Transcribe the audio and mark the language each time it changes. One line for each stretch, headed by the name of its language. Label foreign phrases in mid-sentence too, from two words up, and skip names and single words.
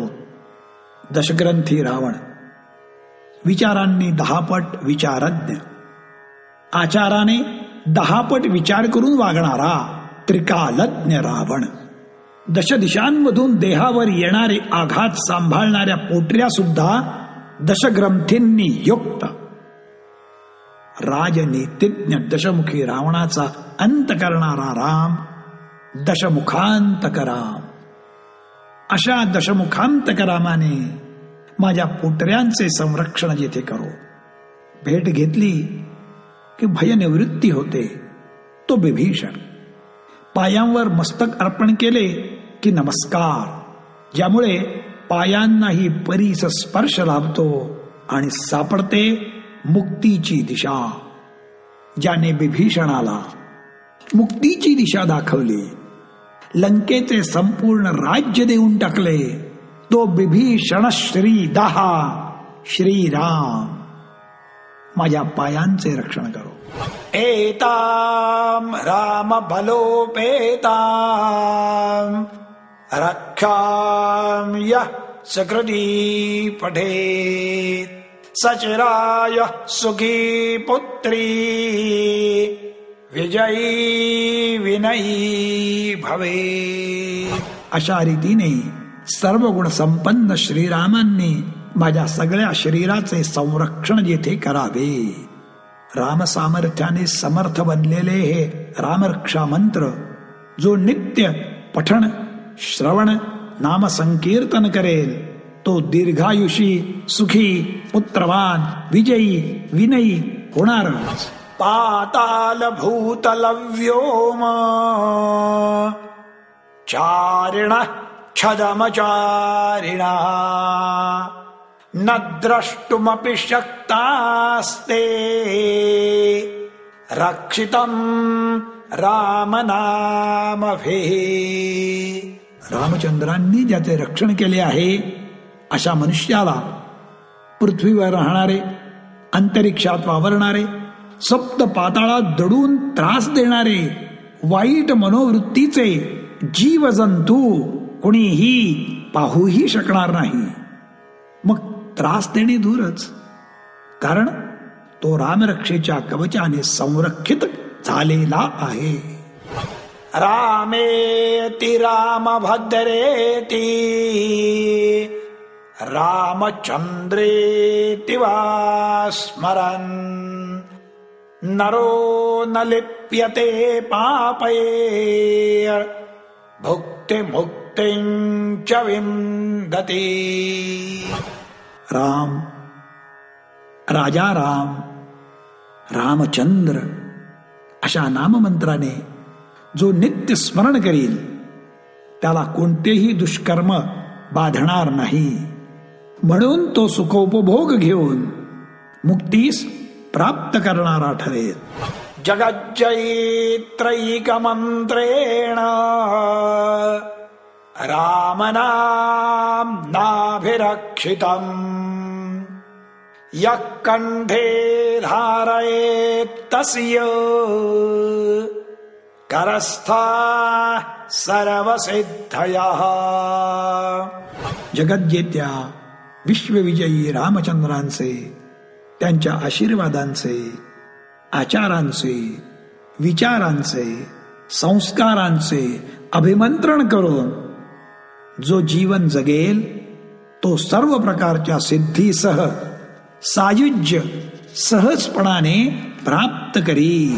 Marathi: दशग्रंथी रावण, विचारांनी 10 पट विचारज्ञ, आचाराने 10 पट विचार करून वागणारा त्रिकालज्ञ रावण, दशदिशांमधून देहावर येणारे आघात सांभाळणाऱ्या पोटऱ्या सुद्धा दशग्रंथींनी युक्त, राजनीतिज्ञ दशमुखी रावणाचा अंत करणारा राम, दशमुखांतक राम. अशा दशमुखांतक रामाने माझ्या पोटऱ्यांचे संरक्षण जेथे करो. भेट घेतली की भयनिवृत्ती होते तो विभीषण. पायांवर मस्तक अर्पण केले की नमस्कार, ज्यामुळे पायांनाही परीस स्पर्श लाभतो आणि सापडते मुक्तीची दिशा. ज्याने विभीषणाला मुक्तीची दिशा दाखवली, लंकेचे संपूर्ण राज्य देऊन टाकले, तो विभीषण श्रीदहा श्रीराम माझ्या पायांचे रक्षण करो.
Sanskrit: एताम राम बलोपेताम रक्षाम यः सकृती पठेत सचिराय सुखी पुत्री विजयी विनयी भवे.
Marathi: अशा रीतीने सर्व गुण संपन्न श्रीरामांनी माझ्या सगळ्या शरीराचे संरक्षण जेथे करावे. राम सामर्थ्याने समर्थ बनलेले हे रामरक्षा मंत्र जो नित्य पठण श्रवण नाम संकीर्तन करेल तो दीर्घायुषी सुखी पुत्रवान विजयी विनयी होणारच.
Sanskrit: पाताल भूतल व्योम चारिण छदमचारिणा न द्रष्टुमपि शक्तास्ते रक्षितं रामनामभिः.
Marathi: रामचंद्रांनी ज्याचे रक्षण केले आहे अशा मनुष्याला पृथ्वीवर राहणारे, अंतरिक्षात वावरणारे, सप्त पाताळात दडून त्रास देणारे वाईट मनोवृत्तीचे जीवजंतू कोणीही पाहूही शकणार नाही. मग त्रास देणे दूरच, कारण तो रामरक्षेच्या कवचाने संरक्षित झालेला आहे.
Sanskrit: रामेति रामभद्रेति रामचंद्रेति वा स्मरन् नरो न लिप्यते पापैर् भुक्ति मुक्तिं च विन्दति.
Marathi: राम, राजा राम, रामचंद्र अशा नाममंत्राने जो नित्य स्मरण करील त्याला कोणतेही दुष्कर्म बाधणार नाही. म्हणून तो सुखोपभोग घेऊन मुक्तीस प्राप्त करणारा ठरेल.
Sanskrit: जगज्जयित्रैकमंत्रेण रामनाम्नाभिरक्षितम् यः कण्ठे धारयेत्तस्य करस्था सर्वसिद्धयः.
Marathi: जगज्जेत्या विश्वविजयी रामचंद्रांचे, त्यांच्या आशीर्वादांचे, आचारांचे, विचारांचे, संस्कारांचे अभिमंत्रण करून जो जीवन जगेल तो सर्व प्रकारच्या सिद्धीसह सायुज्य सहजपणाने प्राप्त करी.